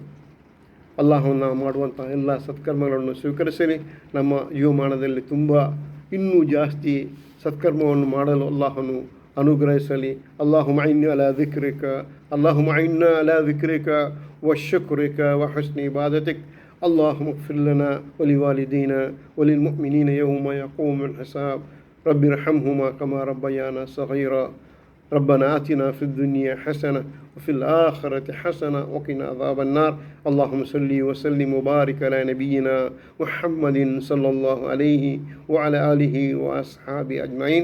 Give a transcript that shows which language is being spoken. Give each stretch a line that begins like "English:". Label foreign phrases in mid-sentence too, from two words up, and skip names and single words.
Kannada: ಅಲ್ಲಾಹನ ಮಾಡುವಂತಹ ಎಲ್ಲ ಸತ್ಕರ್ಮಗಳನ್ನು ಸ್ವೀಕರಿಸಲಿ. ನಮ್ಮ ಜೀವಮಾನದಲ್ಲಿ ತುಂಬ ಇನ್ನೂ ಜಾಸ್ತಿ ಸತ್ಕರ್ಮವನ್ನು ಮಾಡಲು ಅಲ್ಲಾಹನು ಅನುಗ್ರಹಿಸಲಿ.
Arabic: اللهم إنا على ذكرك و شكرك و حسن عبادتك. اللهم اغفر لنا ولوالدينا وللمؤمنين يوم يقوم الحساب. رب ارحمهما كما ربيانا صغيرا. ربنا آتنا في الدنيا حسنة وفي الآخرة حسنة وقنا عذاب النار. اللهم صل وسلم وبارك على نبينا محمد صلى الله عليه وعلى آله وأصحابه أجمعين.